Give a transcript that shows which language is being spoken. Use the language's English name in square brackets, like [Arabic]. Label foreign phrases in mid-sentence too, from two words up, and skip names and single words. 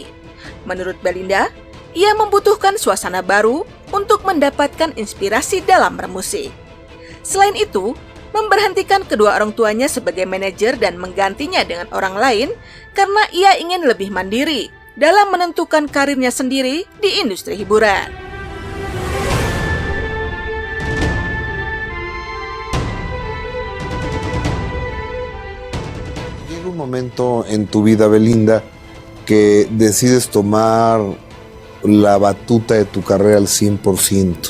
[Indonesian] Menurut Belinda, ia membutuhkan suasana baru untuk mendapatkan inspirasi dalam bermusik. Selain itu, memberhentikan kedua orang tuanya sebagai manajer dan menggantinya dengan orang lain karena ia ingin lebih mandiri dalam menentukan karirnya sendiri di industri hiburan. [Spanish] Llega un momento en tu vida, Belinda, que decides tomar la batuta de tu carrera al 100%.